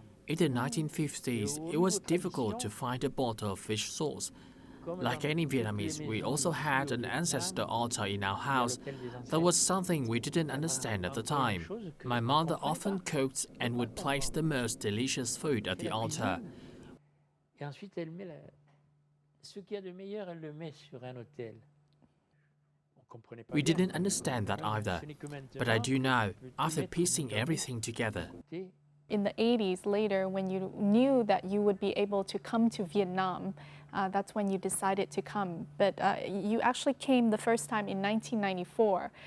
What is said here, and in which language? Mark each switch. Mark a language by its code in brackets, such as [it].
[en] In the 1950s, it was difficult to find a bottle of fish sauce. Like any Vietnamese, we also had an ancestor altar in our house. That was something we didn't understand at the time. My mother often cooked and would place the most delicious food at the altar. [fr] Et ensuite, elle met ce qu'il y a de meilleur, elle le met sur un autel. [en] We didn't understand that either, but I do now, after piecing everything together. In the 80s, later, when you knew that you would be able to come to Vietnam, that's when you decided to come. But you actually came the first time in 1994.